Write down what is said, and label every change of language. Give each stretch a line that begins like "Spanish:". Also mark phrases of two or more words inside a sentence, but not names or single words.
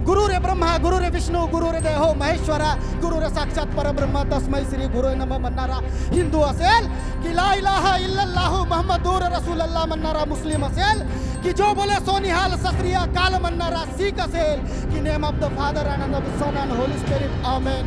Sanskrit: गुरु रे ब्रह्मा गुरु रे विष्णू गुरु रे देहो महेश्वरा गुरु रे साक्षात परब्रह्म तस्मै श्री गुरु नमः
Marathi: म्हणणारा हिंदू असेल की
Arabic: لا إله إلا الله محمد رسول الله
Marathi: म्हणणारा मुस्लिम असेल की
Punjabi: ਜੋ ਬੋਲੇ ਸੋ ਨਿਹਾਲ ਸਤ ਸ੍ਰੀ ਅਕਾਲ
Marathi: म्हणणारा सीख असेल की
English: name of the father and the son and holy spirit amen.